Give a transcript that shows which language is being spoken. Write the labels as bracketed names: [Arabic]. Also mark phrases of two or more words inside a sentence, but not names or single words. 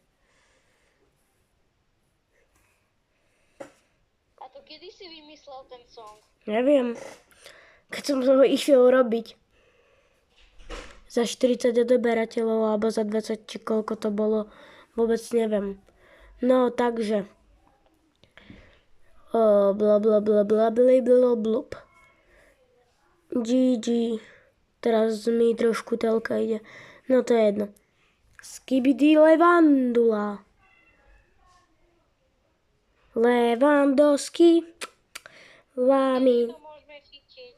[Slovak] A to kedy si vymyslel ten song? Neviem. Keď som ho išiel robiť. za 40 odeberateľov alebo za 20, či koľko to bolo, vôbec neviem. No, takže. Bla bla bla bla bla bla blup. GG. Teraz mi trošku telka ide. No to je jedno. Skibidi Levandula. Levandovský. Lámi. To môžeme chytiť.